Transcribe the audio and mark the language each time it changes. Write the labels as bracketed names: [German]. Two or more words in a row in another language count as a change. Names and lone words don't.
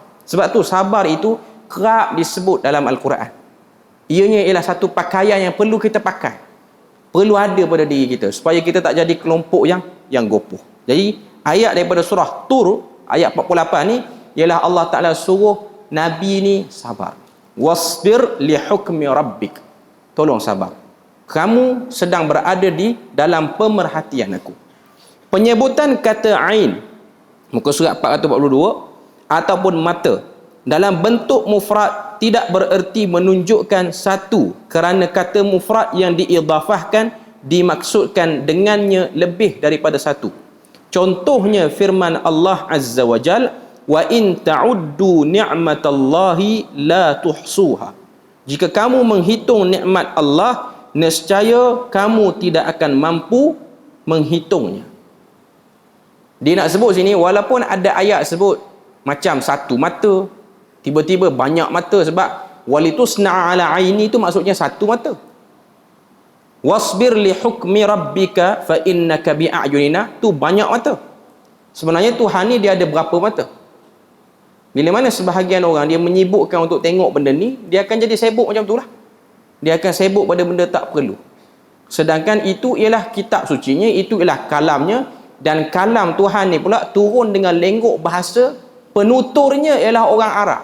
[Malay] Sebab tu sabar itu kerap disebut dalam Al-Quran. Ianya ialah satu pakaian yang perlu kita pakai, perlu ada pada diri kita, supaya kita tak jadi kelompok yang gopoh. Jadi ayat daripada surah Tur ayat 48 ni ialah [Arabic] الله تعالى [Malay] suruh Nabi ni sabar. [Arabic] واصبر لحكم ربك. [Malay] Tolong sabar. Kamu sedang berada di dalam pemerhatian aku. Penyebutan kata ain, muka surat 442, ataupun mata dalam bentuk mufrad tidak bererti menunjukkan satu, kerana kata mufrad yang diidafahkan dimaksudkan dengannya lebih daripada satu. Contohnya firman Allah [Arabic] عز وجل, وإن تعدوا نعمة الله لا تحصوها. [Malay] Jika kamu menghitung nikmat Allah, nescaya kamu tidak akan mampu menghitungnya. Dia nak sebut sini, walaupun ada ayat sebut macam satu mata, tiba-tiba banyak mata, sebab [Arabic] ولتصنع على عيني [Malay] itu maksudnya satu mata. [Arabic] واصبر لحكم ربك فإنك بأعيننا, [Malay] tu banyak mata. Sebenarnya Tuhan ni dia ada berapa mata? Bila mana sebahagian orang dia menyibukkan untuk tengok benda ni, dia akan jadi sibuk macam itulah. Dia akan sibuk pada benda tak perlu. Sedangkan itu ialah kitab sucinya, itu ialah kalamnya, dan kalam Tuhan ni pula turun dengan lenggok bahasa, penuturnya ialah orang Arab.